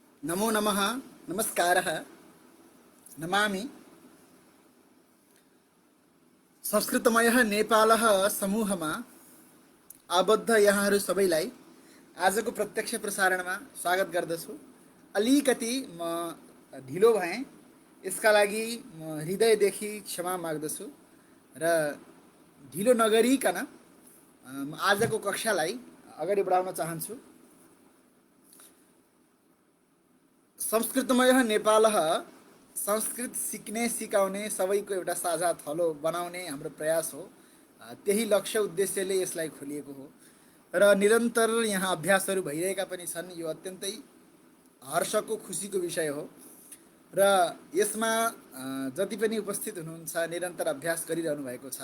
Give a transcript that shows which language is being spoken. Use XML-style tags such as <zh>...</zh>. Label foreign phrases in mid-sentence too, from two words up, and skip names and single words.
<sa>नमो नमः नमस्कारः नमामि</sa> <ne>संस्कृतमयः नेपालः समूहमा आबद्ध यहाँहरू सबैलाई आजको प्रत्यक्ष प्रसारणमा स्वागत गर्दछु। अलिकति म ढिलो भएँ, यसका लागि म हृदयदेखि क्षमा माग्दछु र ढिलो नगरिकन आजको कक्षालाई अगाडि बढाउन चाहन्छु। संस्कृतमय नेपालः संस्कृत सिक्ने सिकाउने सबैको एउटा साझा थलो बनाउने हाम्रो प्रयास हो। त्यही लक्ष्य उद्देश्यले यसलाई खोलिएको हो र निरन्तर यहाँ अभ्यासहरू भइरहेका पनि छन्। यो अत्यन्तै हर्षको खुसीको विषय हो र यसमा जति पनि उपस्थित हुनुहुन्छ निरन्तर अभ्यास गरिरहनु भएको छ।</ne>